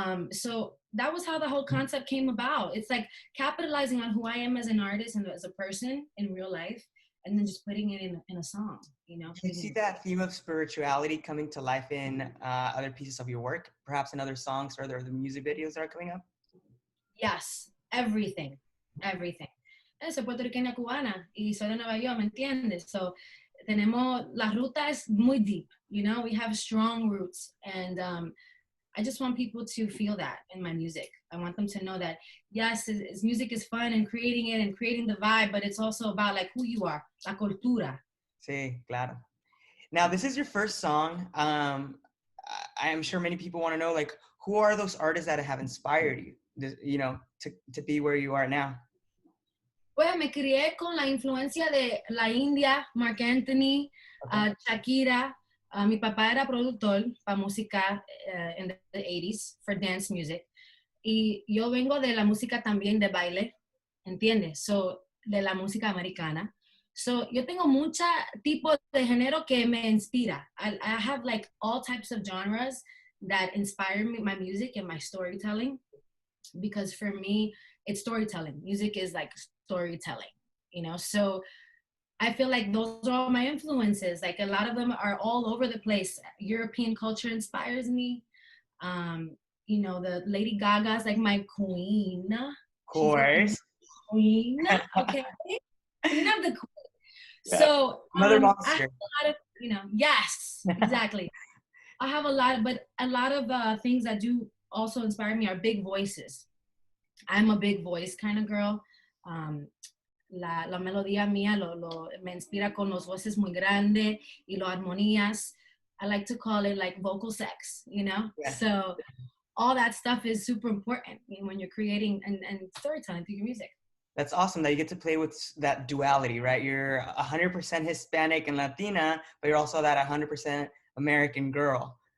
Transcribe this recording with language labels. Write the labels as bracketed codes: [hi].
[en] So that was how the whole concept came about. It's like capitalizing on who I am as an artist and as a person in real life, and then just putting it in a song, Do you see that theme of spirituality coming to life in other pieces of your work, perhaps in other songs or the music videos that are coming up? Yes, everything. [es] Soy puertorriqueña cubana y soy de Nueva York, ¿me entiendes? [en] So [es] tenemos, la ruta es muy [en] deep, we have strong roots, and I just want people to feel that in my music. I want them to know that, yes, music is fun and creating it and creating the vibe, but it's also about like who you are, [es] la cultura. Sí, claro. [en] Now, this is your first song. I'm sure many people want to know, like, who are those artists that have inspired you, to be where you are now? [es] Pues me crié con la influencia de la India, Marc Anthony, okay. Shakira. Mi papá era productor para música [en] in the 80s for dance music. [es] Y yo vengo de la música también de baile, ¿entiendes? So, de la música americana. So, yo tengo mucha tipo de género que me inspira. [en] I have like all types of genres that inspire me, my music and my storytelling. Because for me, it's storytelling. Music is like storytelling, So I feel like those are all my influences. Like a lot of them are all over the place. European culture inspires me. The Lady Gaga's like my queen. Of course. Queen, okay. Queen of the queen. Yeah. So Mother Monster. I have a lot of, yes, exactly. I have a lot of things that do also inspire me are big voices. I'm a big voice kind of girl. [es] La melodía mía me inspira con los voces muy grandes y las armonías. [en] I like to call it like vocal sex, Yeah. So all that stuff is super important when you're creating and storytelling through your music. That's awesome that you get to play with that duality, right? You're 100% Hispanic and Latina, but you're also that 100% American girl.